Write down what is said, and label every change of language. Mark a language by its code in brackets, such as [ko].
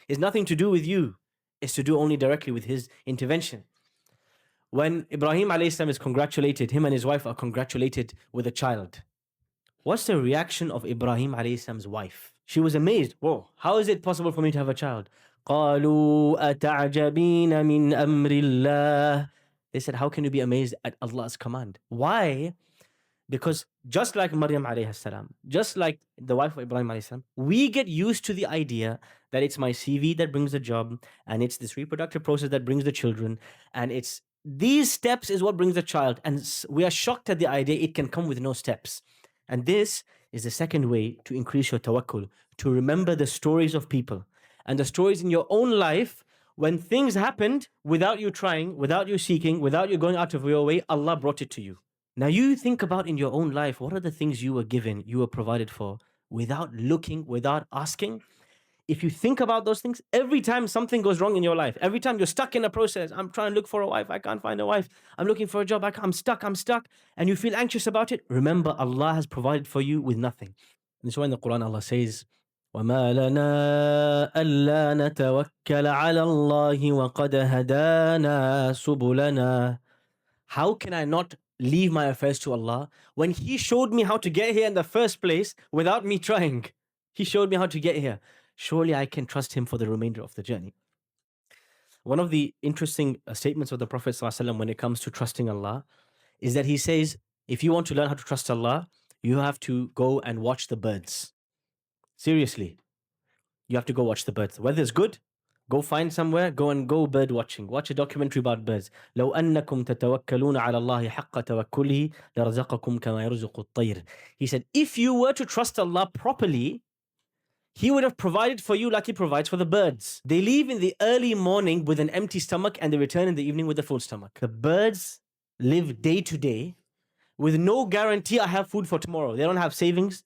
[en] It's nothing to do with you. It's to do only directly with His intervention. When Ibrahim alayhi salam is congratulated, him and his wife are congratulated with a child. What's the reaction of Ibrahim alayhi salam's wife? She was amazed. Whoa, how is it possible for me to have a child? [ar] قالوا أتعجبين من أمر الله. [en] They said, how can you be amazed at Allah's command? Why? Because just like Maryam alayhi salam, just like the wife of Ibrahim alayhi salam, we get used to the idea that it's my CV that brings the job, and it's this reproductive process that brings the children, and it's these steps is what brings the child. And we are shocked at the idea it can come with no steps. And this is the second way to increase your tawakkul, to remember the stories of people and the stories in your own life when things happened without you trying, without you seeking, without you going out of your way, Allah brought it to you. Now you think about in your own life, what are the things you were given, you were provided for, without looking, without asking? If you think about those things, every time something goes wrong in your life, every time you're stuck in a process, I'm trying to look for a wife, I can't find a wife, I'm looking for a job, I'm stuck, and you feel anxious about it, remember Allah has provided for you with nothing. And that's why in the Quran Allah says, [ar] وَمَا لَنَا أَلَّا نَتَوَكَّلَ عَلَى اللَّهِ وَقَدْ هَدَانَا سُبُلَنَا. [en] How can I not leave my affairs to Allah when He showed me how to get here in the first place without me trying? He showed me how to get here. Surely I can trust Him for the remainder of the journey. One of the interesting statements of the Prophet ﷺ when it comes to trusting Allah is that he says, if you want to learn how to trust Allah, you have to go and watch the birds. Seriously, you have to go watch the birds. Weather's good, go find somewhere, go bird watching. Watch a documentary about birds. [ar] لو أنكم تتوكلون على الله حق توكله لرزقكم كما يرزق الطير. [en] He said, if you were to trust Allah properly, He would have provided for you like He provides for the birds. They leave in the early morning with an empty stomach and they return in the evening with a full stomach. The birds live day to day with no guarantee I have food for tomorrow. They don't have savings.